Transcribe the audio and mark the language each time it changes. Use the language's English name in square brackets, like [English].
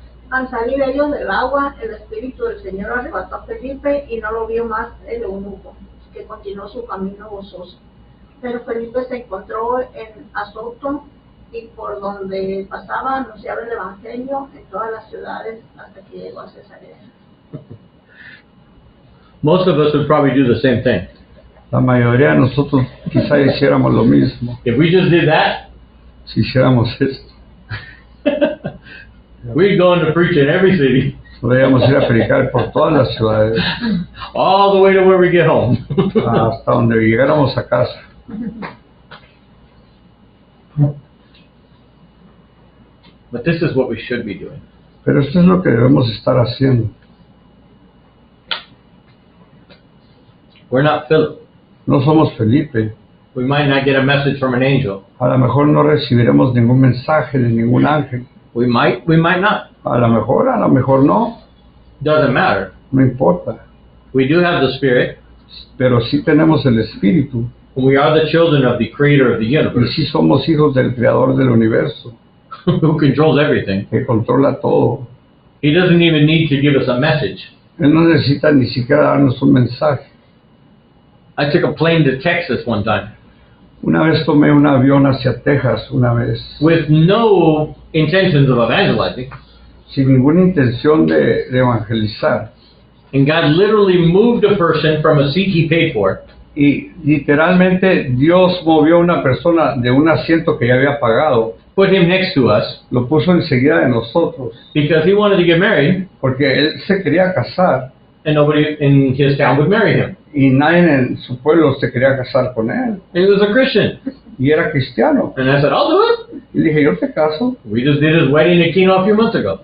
[Spanish] Al salir ellos del agua, el Espíritu del Señor arrebató a Felipe y no lo vio más el eunuco, que continuó su camino gozoso. Pero Felipe se encontró en Azoto y por donde pasaba anunciaba el Evangelio en todas las ciudades hasta que llegó a Cesarea. [English] Most of us would probably do the same thing. [Spanish] La mayoría de nosotros quizá hiciéramos lo mismo, [English] If we just did that, [Spanish] si hiciéramos esto. [English] we'd go into preach in every city, [Spanish] Podríamos ir a predicar por todas las ciudades, [English] all the way to where we get home. [Spanish] hasta donde llegáramos a casa. [English] But this is what we should be doing. [Spanish] Pero esto es lo que debemos estar haciendo. [English] We're not Philip. [Spanish] No somos Felipe. [English] We might not get a message from an angel. [Spanish] A lo mejor no recibiremos ningún mensaje de ningún ángel. [English] We might not. [Spanish] A lo mejor no. [English] Doesn't matter. [Spanish] No importa. [English] We do have the Spirit. [Spanish] Pero sí tenemos el Espíritu. [English] We are the children of the Creator of the [Spanish] Y [English] universe, [Spanish] sí somos hijos del Creador del universo, [English] who controls everything. [Spanish] que controla todo. [English] He doesn't even need to give us a message. [Spanish] Él no necesita ni siquiera darnos un mensaje. [English] I took a plane to Texas one time [Spanish] Una vez tomé un avión hacia Texas, una vez, [English] with no intentions of evangelizing. [Spanish] sin ninguna intención de evangelizar. [English] And God literally moved a person from a seat he paid for [Spanish] Y literalmente Dios movió a una persona de un asiento que ya había pagado, [English] put him next to us [Spanish] lo puso enseguida de nosotros, [English] because he wanted to get married, [Spanish] porque él se quería casar [English] and nobody in his town would marry him. [Spanish] y nadie en su pueblo se quería casar con él. [English] And he was a Christian. [Spanish] Y era cristiano. [English] And I said, I'll do it. [Spanish] Y dije, yo te caso. [English] We just did his wedding in Kino a few months ago.